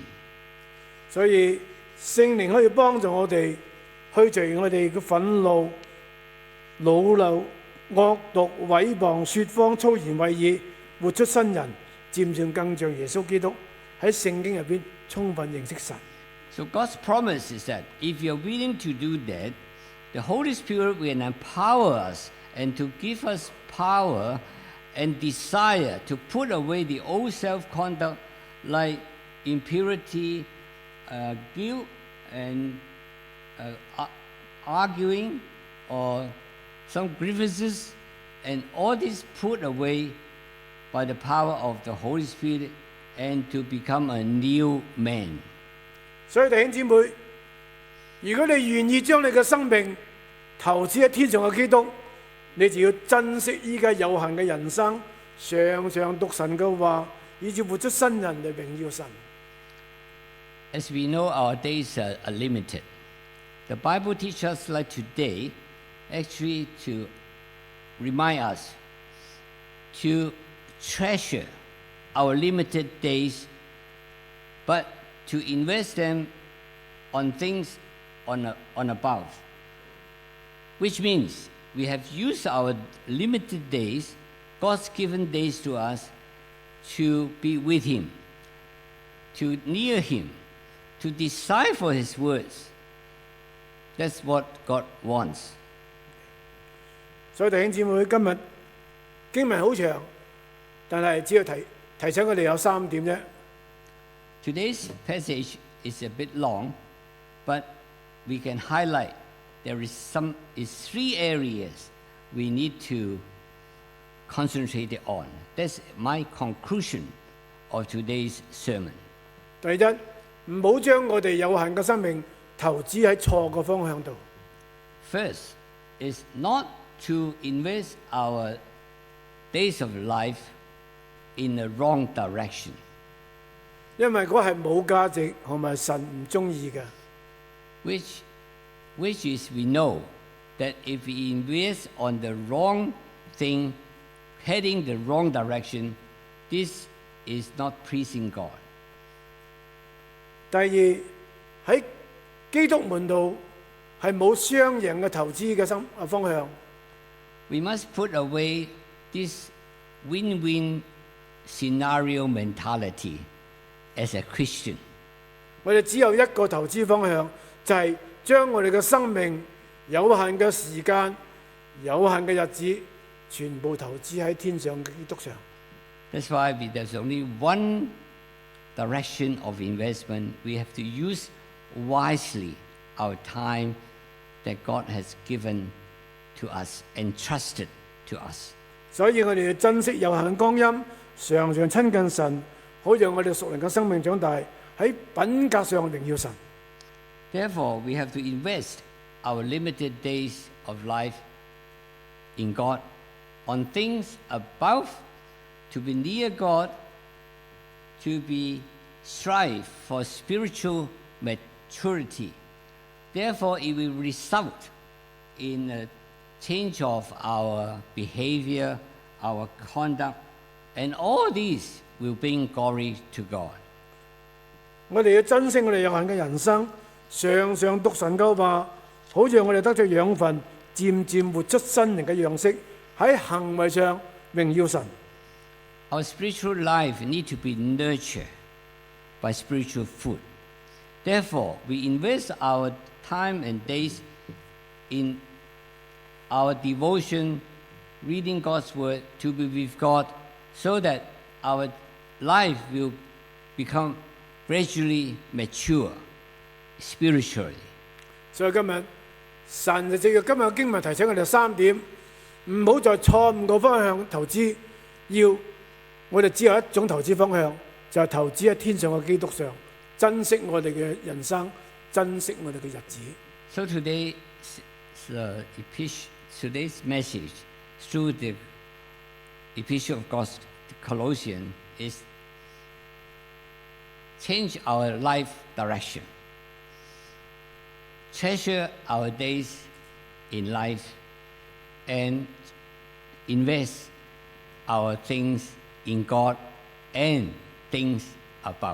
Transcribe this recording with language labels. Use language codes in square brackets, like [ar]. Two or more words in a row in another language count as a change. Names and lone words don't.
[yue] 所以聖靈可以幫助我哋去除我哋嘅憤怒、惱怒、惡毒、毀謗、説謊、粗言穢語，活出新人，漸漸更像耶穌基督，喺聖經入邊充分認識神。 [en] So God's promise is that if you're willing to do that, the Holy Spirit will empower us and to give us power and desire to put away the old self-conduct like impurity, guilt, and arguing, or some grievances, and all this put away by the power of the Holy Spirit and to become a new man. [yue] 所以弟兄姊妹，如果你願意將你嘅生命投資喺天上嘅基督，你就要珍惜依家有限嘅人生，常常讀神嘅話，以至活出新人嚟榮耀神。 [en] As we know, our days are limited. The Bible teaches us, like today, actually to remind us to treasure our limited days, but to invest them on things on above. Which means we have used our limited days, God's given days to us, to be with Him, to near Him, to decipher His words. That's what God wants. [yue] 所以弟兄姊妹，今日經文好長，但係只要提醒我哋有3點啫。 [en] Today's passage is a bit long, but we can highlight there is three areas we need to concentrate on. That's my conclusion of today's sermon. [yue] 第一，唔好將我哋有限嘅生命投資喺錯嘅方向度。 [en] First is not to invest our days of life in the wrong direction. [yue] 因為嗰係冇價值同埋神唔中意嘅。 [en] Which is we know that if we invest on the wrong thing, heading the wrong direction, this is not pleasing God. [yue] 第二，喺基督門度係冇雙贏嘅投資嘅方向。 [en] We must put away this win-win scenario mentality as a Christian. [yue] 我哋只有一個投資方向，就係將我哋嘅生命、有限嘅時間、有限嘅日子，全部投資喺天上嘅基督上。 [en] That's why there's only one direction of investment. We have to use wisely our time that God has given to us, entrusted to us. [yue] 所以我哋要珍惜有限嘅光陰，常常親近神，好讓我哋屬靈嘅生命長大，喺品格上榮耀神。 [en] Therefore, we have to invest our limited days of life in God, on things above, to be near God, to be strive for spiritual maturity. Therefore, it will result in a change of our behavior, our conduct, and all these will bring glory to God. [yue] 我哋要珍惜我哋有限嘅人生，常常讀神嘅話，好讓我哋得着養分，漸漸活出新靈嘅樣式，喺行為上榮耀神。 [en] Our spiritual life need to be nurtured by spiritual food. Therefore, we invest our time and days in our devotion, reading God's word, to be with God, so that our life will become gradually mature spiritually. [yue] 所以今日神就藉着今日嘅經文提醒我哋三點，唔好在錯誤嘅方向投資，我哋只有一種投資方向，就係投資喺天上嘅基督上，珍惜我哋嘅人生，珍惜我哋嘅日子。 [en] So today's message through the Epistle of God, Colossians, is change our life direction. Treasure our days in life and invest our things in God and things above.